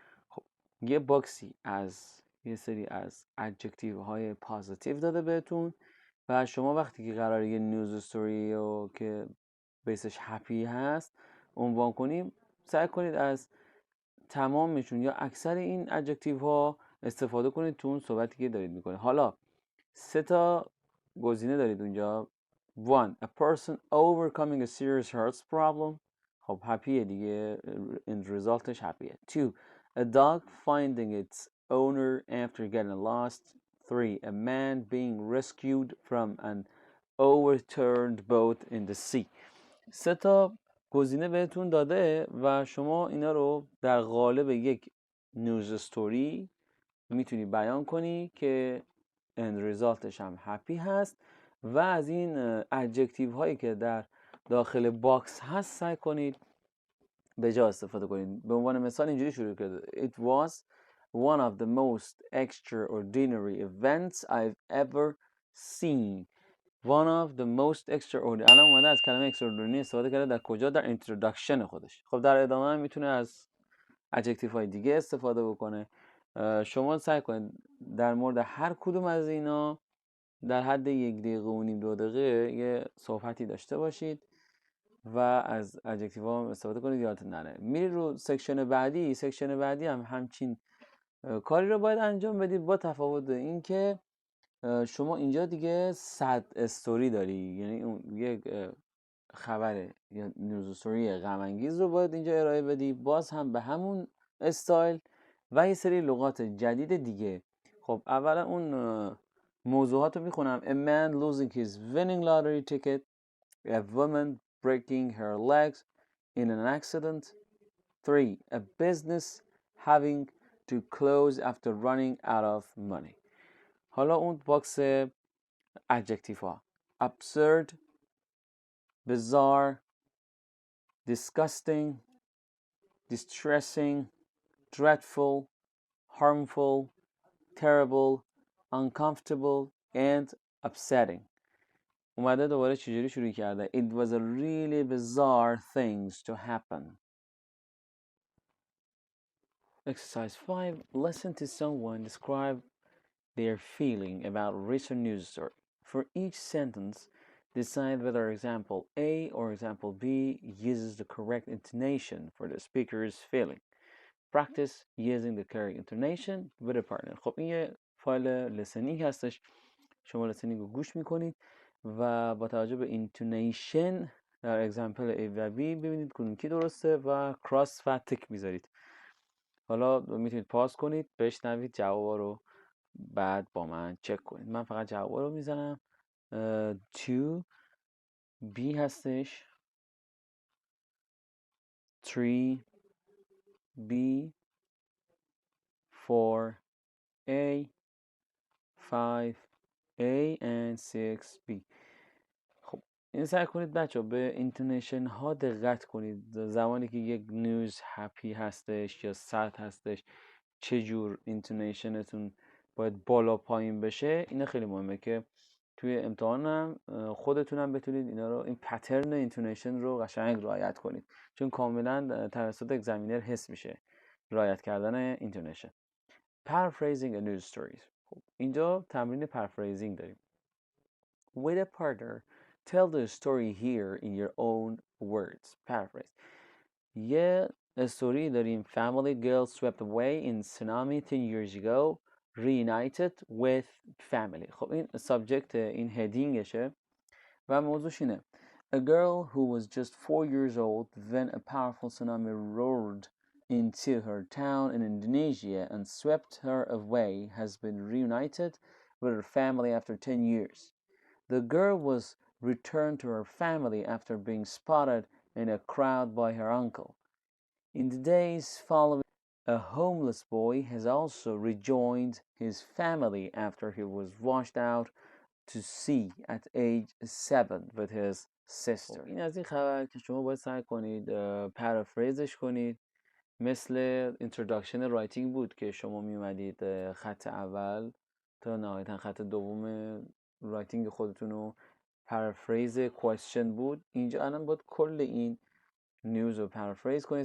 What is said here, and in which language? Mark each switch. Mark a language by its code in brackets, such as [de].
[fa] خب یه باکسی از یه سری از ادجکتیو های پازیتیو داده بهتون و شما وقتی که قراره یه نیوز استوری رو که بیسش هپی هست عنوان کنیم، سعی کنید از تمامشون یا اکثر این ادجکتیو ها استفاده کنید تو اون صحبتی که دارید میکنید. حالا 3 تا گزینه دارید اونجا. 1. [en] A person overcoming a serious health problem. [fa] خب هپیه دیگه، این ریزالتش هپیه. 2. [en] A dog finding its owner after getting lost. 3. A man being rescued from an overturned boat in the sea. [fa] 3 تا گزینه بهتون داده و شما اینا رو در قالب یک نیوز استوری میتونی بیان کنی که اند ریزالتش هم هپی هست و از این ادجکتیو هایی که در داخل باکس هست سعی کنید به جا استفاده کنید. به عنوان مثال اینجوری شروع کرده: [en] It was one of the most extraordinary events I've ever seen. One of the most extraordinary. [fa] الان اومده از کلمه extraordinary استفاده کرده. در کجا؟ در introduction خودش. خب در ادامه هم میتونه از ادجکتیو های دیگه استفاده بکنه. شما سعی کنید در مورد هر کدوم از اینا در حد 1 دقیقه و نیم 2 دقیقه یه صحبتی داشته باشید و از ادجکتیو ها استفاده کنید، یادتون نره. میری رو سکشن بعدی. سکشن بعدی هم همچین کاری رو باید انجام بدید، با تفاوت این که شما اینجا دیگه 100 استوری داری، یعنی اون یک خبر یا نیوز استوری غم انگیز رو باید اینجا ارائه بدی، باز هم به همون استایل و یه سری لغات جدید دیگه. خب اولا اون موضوعات رو میخونم: [en] A man losing his winning lottery ticket. A woman breaking her legs in an accident. 3. A business having to close after running out of money. [fa] حالا اون باکس ادجکتیو ها: [en] absurd, bizarre, disgusting, distressing, dreadful, harmful, terrible, uncomfortable, and upsetting. [fa] اومده دوباره چجوری شروع کرده. [en] It was a really bizarre things to happen. Exercise 5. Listen to someone describe their feeling about a recent news story. For each sentence, decide whether example A or example B uses the correct intonation for the speaker's feeling. Practice using the correct intonation with a partner. [fa] خب این یه فایل لسنینگ هستش. شما لسنینگ رو گوش میکنید و با توجه به اینتونیشن در اگزمپل A و B ببینید کدوم کی درسته و کراس و تک میذارید. حالا میتونید پاس کنید، بشنوید جوابا رو، بعد با من چک کنید. من فقط جوابا رو میزنم. 2 B هستش، 3 B 4 A 5 A and 6 B. خب این سعی کنید بچه به اینتونیشن ها دقت کنید. زمانی که یک نیوز هپی هستش یا سد هستش چه جور اینتونیشنتون باید بالا پایین بشه. اینا خیلی مهمه که توی امتحانم خودتونم بتونید اینا رو، این پترن اینتونیشن رو قشنگ رعایت کنید، چون کاملا توسط اگزمینر حس میشه رعایت کردن اینتونیشن. [en] Paraphrasing a news story. [fa] خب اینجا تمرین paraphrasing داریم. [en] With a partner, tell the story here in your own words. [fa] Paraphrase. یه استوری داریم. [en] Family girl swept away in tsunami 10 years ago, reunited with family. [fa] خب این سابجکت این هدینگشه و موضوعش اینه. [en] A girl who was just 4 years old when a powerful tsunami roared into her town in Indonesia and swept her away has been reunited with her family after 10 years. The girl was returned to her family after being spotted in a crowd by her uncle. In the days following, a homeless boy has also rejoined his family after he was washed out to sea at age 7 with his sister. [fa] این از این خبر که شما باید سعی کنید پرافریزش کنید. مثل introduction رایتینگ بود که شما می اومدید خط اول تا نهایتا خط دوم رایتینگ خودتون رو پرافریز کوئسچن بود. اینجا الان باید کل این نیوز رو پرافریز کنید.